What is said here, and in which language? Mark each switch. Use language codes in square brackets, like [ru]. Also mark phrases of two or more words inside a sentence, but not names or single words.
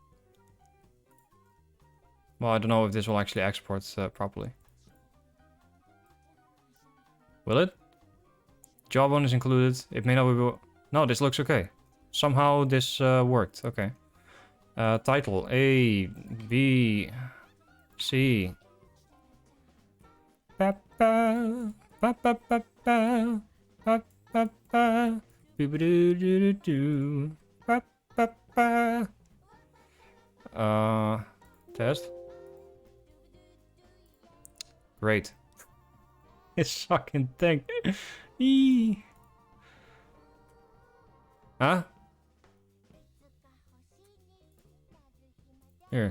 [en] Well, I don't know if this will actually export properly. Will it? Jawbone is included. It may not be... No, this looks okay. Somehow this worked. Okay. Title. A, B, C. Pa pa pa pa pa pa pa pa pa. Boo-ba-doo-doo-doo-doo. Pa pa pa. Test. Great. This fucking thing. Eee. Huh? Here.